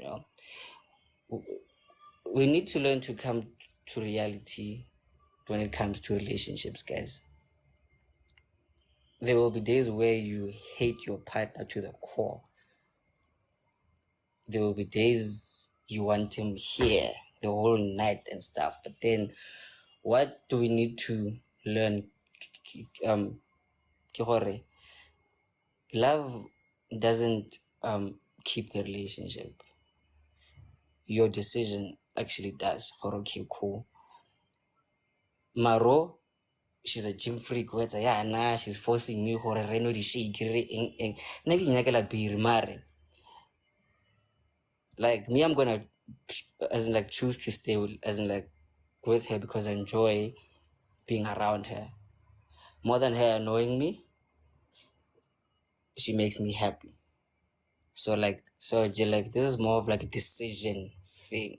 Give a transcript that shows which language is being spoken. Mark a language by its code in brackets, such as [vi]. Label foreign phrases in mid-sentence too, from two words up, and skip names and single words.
[en] We need to learn to come to reality when it comes to relationships, guys. There will be days where you hate your partner to the core. There will be days you want him here the whole night and stuff. But then what do we need to learn? [nso] Ke gore, [en] love doesn't keep the relationship. Your decision actually does. Okay, cool. Maro, she's a gym freak. What's she's forcing me [nso] gore reno di shake re eng eng. [en] Nna ke nyakela beer mare. Like me, I'm gonna as in like choose to stay with, as in like with her, because I enjoy being around her. More than her annoying me, she makes me happy. So this is more of like a decision thing.